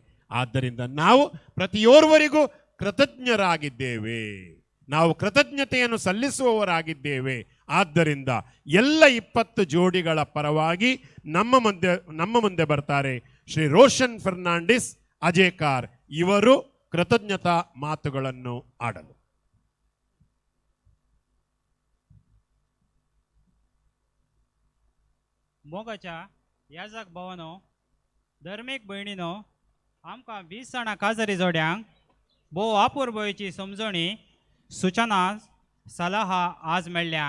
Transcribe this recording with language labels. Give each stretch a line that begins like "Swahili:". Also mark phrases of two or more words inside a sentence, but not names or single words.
Kannada: ಆದ್ದರಿಂದ ನಾವು ಪ್ರತಿಯೋರ್ವರಿಗೂ ಕೃತಜ್ಞರಾಗಿದ್ದೇವೆ, ನಾವು ಕೃತಜ್ಞತೆಯನ್ನು ಸಲ್ಲಿಸುವವರಾಗಿದ್ದೇವೆ. ಆದ್ದರಿಂದ ಎಲ್ಲ 20 ಜೋಡಿಗಳ ಪರವಾಗಿ ನಮ್ಮ ಮುಂದೆ ಬರ್ತಾರೆ ಶ್ರೀ ರೋಷನ್ ಫರ್ನಾಂಡಿಸ್ ಅಜೇಕಾರ್. ಇವರು ಕೃತಜ್ಞತಾ ಮಾತುಗಳನ್ನು ಆಡಲು.
Konkani: मोगाच्या याजक भावानो, धर्मीक भयणीनो, आमकां 20 जाणां काजरी जोड्यांक भोव अपुर्बयेची समजणी सूचना सलाहा आज मेळ्ळ्यान.